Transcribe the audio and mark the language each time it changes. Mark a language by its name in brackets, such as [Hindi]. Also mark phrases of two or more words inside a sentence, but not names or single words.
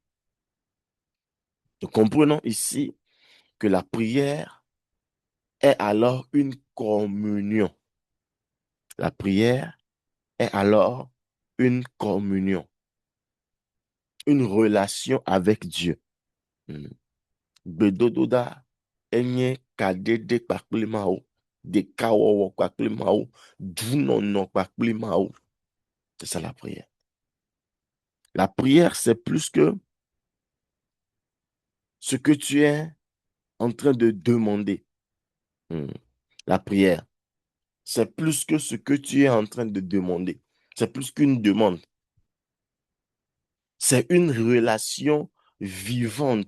[French] Nous comprenons ici que la prière est alors une communion. La prière est alors une communion, une relation avec Dieu. Mm. [Ewe] Gbedododa enye kadede kpakple Mawu, deka wɔwɔ kpakple Mawu, dunono kpakple Mawu. [French] C'est ça la prière. La prière, c'est plus que ce que tu es en train de demander. Hmm. La prière, c'est plus que ce que tu es en train de demander. C'est plus qu'une demande. C'est une relation vivante.